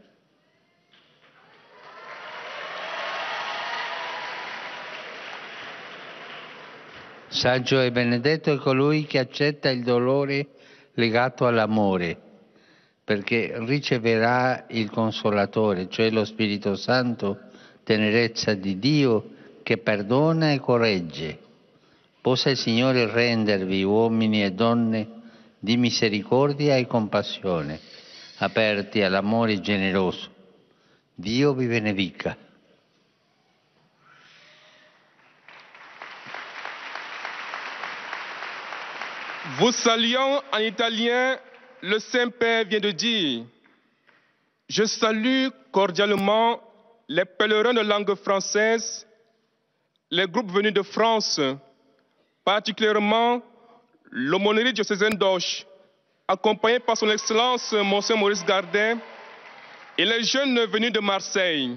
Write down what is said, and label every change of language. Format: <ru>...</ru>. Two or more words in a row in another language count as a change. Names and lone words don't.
<it>Saggio e benedetto è colui che accetta il dolore legato all'amore, perché riceverà il Consolatore, cioè lo Spirito Santo, tenerezza di Dio che perdona e corregge. Possa il Signore rendervi, uomini e donne, di misericordia e compassione, aperti all'amore generoso. Dio vi benedica.</it> <fr>Vous saluons en italien, le Saint-Père vient de dire « Je salue cordialement les pèlerins de langue française, les groupes venus de France, particulièrement l'aumônerie diocésaine d'Auch, accompagné par son Excellence Monseigneur Maurice Gardet et les jeunes venus de Marseille.</fr>